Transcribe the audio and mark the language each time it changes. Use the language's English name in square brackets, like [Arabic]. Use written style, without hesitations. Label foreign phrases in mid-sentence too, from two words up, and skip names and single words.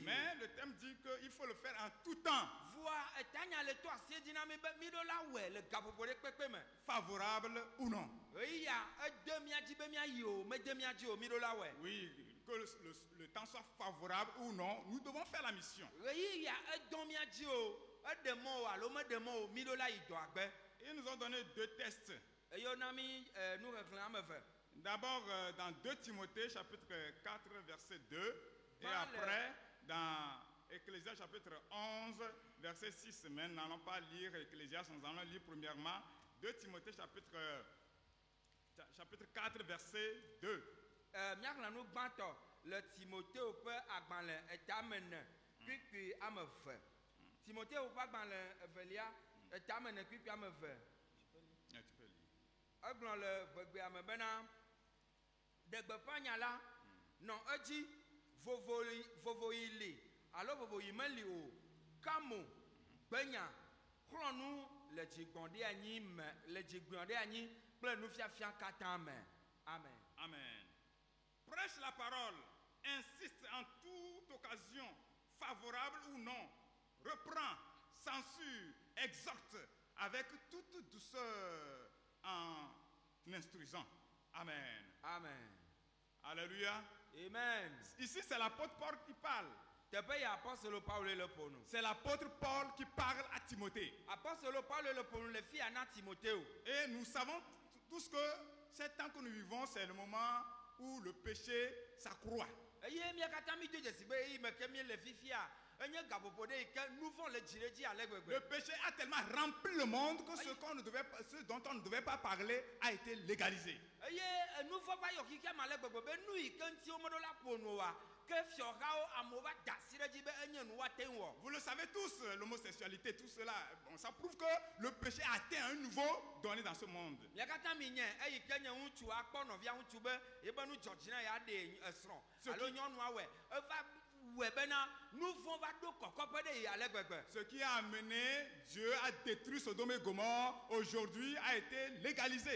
[French] Mais le thème dit qu'il faut le faire en tout temps, [Ewe] vua etanya le to asi dzi na mi be mi ɖo la wɔe le gaƒoƒo ɖe kpekpe me. [French] favorable ou non. [Ewe] ɣeya ede mia dzi be mia yi o mede mia dzi o mi ɖo la wɔe. [French] Oui, que le temps soit favorable ou non, nous devons faire la mission. [Ewe] ɣeyiya edɔ mia dzi o eɖe mɔ o alo meɖe mɔ o mi ɖo la yi dɔagbe. [French] Ils nous ont donné deux tests. [Ewe] eye wona mi nuxexlẽ ame eve. [French] D'abord, dans 2 Timothée, chapitre 4, verset 2. Et Vale. après, dans Ecclésias, chapitre 11, verset 6. Mais nous n'allons pas lire Ecclésias, nous allons lire premièrement 2 Timothée, chapitre 4, verset 2. [Ewe] Míaxlẽ nu gbãtɔ le Timoteo ƒe agbalẽ etame ne kpikpi ame eve. Timoteo ƒe agbalẽ evelia etame ne kpikpi ame eve. [French] Ah, tu peux lire. [Ewe] Egblɔ le gbegbea me bena ɖegbeƒã nya la nɔ edzi vovoyi li alo vovoyi meli o kamo gbenya xlɔnu le dzigbɔ̃ ɖe anyi me le dzigbɔ̃ ɖe anyi kple nufiafia katã me. Amen. Amen. [French] Prêche la parole, insiste en toute occasion, favorable ou non, reprend, censure, exhorte avec toute douceur en instruisant. Amen. Amen. Alléluia. Amen. Ici, c'est l'apôtre Paul qui parle. [Ewe] Teƒe ya apɔstolo Paul le ƒonu. [French] C'est l'apôtre Paul qui parle à Timothée. [Ewe] Apɔstolo Paul le ƒonu le fia na Timoteo. [French] Et nous savons tous que ce temps que nous vivons, c'est le moment où le péché s'accroît. [Ewe] Eye mia katã mi do dzesi be eyi me ke mi le fifia enye gaƒoƒo ɖe yi ke nu vɔ̃ le dzi ɖe dzi ale gbegbe. [French] Le péché a tellement rempli le monde que ce dont on ne devait pas parler a été légalisé. [Ewe] Eye enu vɔ̃ va yɔ xixia me ale gbegbe be nu yi ke ŋuti womeɖo la ƒonu oa ke fiɔhawo amewo va da asi ɖe dzi be enye nu woate ŋu wɔ. [French] Vous le savez tous, l'homosexualité, tout cela, bon, ça prouve que le péché a atteint un niveau donné dans ce monde. [Ewe] Mia katã mi nye eyi ke nye ŋutsu akpɔ nɔvia ŋutsu be ebe nu dzɔdzi na ya ɖe esrɔ̃ alo nyɔnua wɛ eva wɛ bena nu vɔ̃ va ɖo kɔkɔƒe ɖe yi ale gbegbe. [French] Ce qui a amené Dieu à détruire Sodome et Gomorrhe aujourd'hui a été légalisé.